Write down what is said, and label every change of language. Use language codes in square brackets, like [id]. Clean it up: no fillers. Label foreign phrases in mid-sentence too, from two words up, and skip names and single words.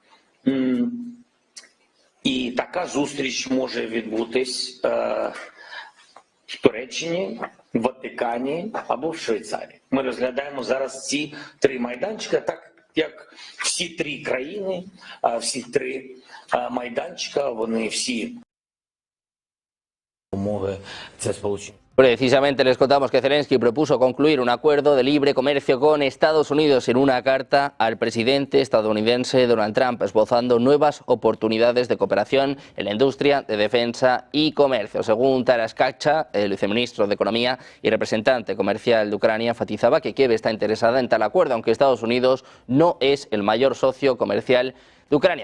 [uk] І така зустріч може відбутись в Туреччині, в Ватикані або в Швейцарії. Ми розглядаємо зараз ці 3 майданчика, так як всі 3 країни, всі 3 майданчика, вони всі умови це сполучення. [es] Precisamente les contamos que Zelensky propuso concluir un acuerdo de libre comercio con Estados Unidos en una carta al presidente estadounidense Donald Trump, esbozando nuevas oportunidades de cooperación en la industria de defensa y comercio. Según Taras Kachka, el viceministro de Economía y representante comercial de Ucrania, enfatizaba que Kiev está interesada en tal acuerdo, aunque Estados Unidos no es el mayor socio comercial de Ucrania.